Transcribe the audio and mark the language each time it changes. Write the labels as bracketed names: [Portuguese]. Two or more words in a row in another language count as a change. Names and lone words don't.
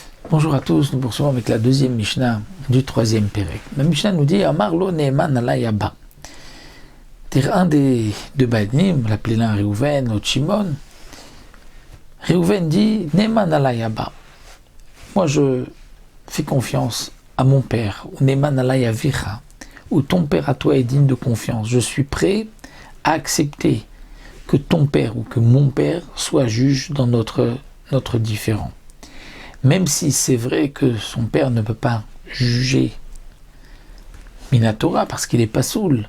[French] Bonjour à tous, nous poursuivons avec la deuxième Mishnah du troisième Pérec. La Mishnah nous dit [Hebrew] אמר לו נאמן עלי אבא. [French] Un des deux Banim, l'appelé l'un Réhouven, l'autre Shimon. Réhouven dit [Hebrew] נאמן עלי אבא. [French] Moi je fais confiance à mon père, ou [Hebrew] נאמן עלי אביך, [French] ou ton père à toi est digne de confiance. Je suis prêt à accepter que ton père ou que mon père soit juge dans notre différend. Même si c'est vrai que son père ne peut pas juger Minatora parce qu'il est pasoul.